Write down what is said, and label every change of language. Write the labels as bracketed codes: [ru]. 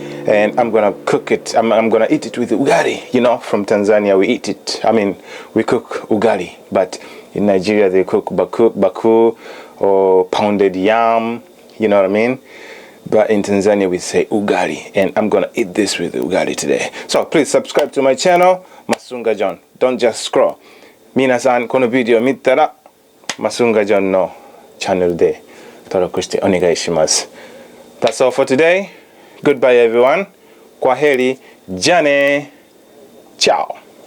[en] And I'm gonna cook it. I'm gonna eat it with ugali. You know, from Tanzania we eat it. We cook ugali, but in Nigeria they cook baku or pounded yam. You know what I mean? But in Tanzania we say ugali, and I'm gonna eat this with ugali today. So please subscribe to my channel, Masunga John. Don't just scroll. [ja] 皆さんこのビデオ見たら Masunga John のチャンネルで登録してお願いします。 [en] That's all for today. Goodbye everyone. Kwaheri. Jane. Ciao.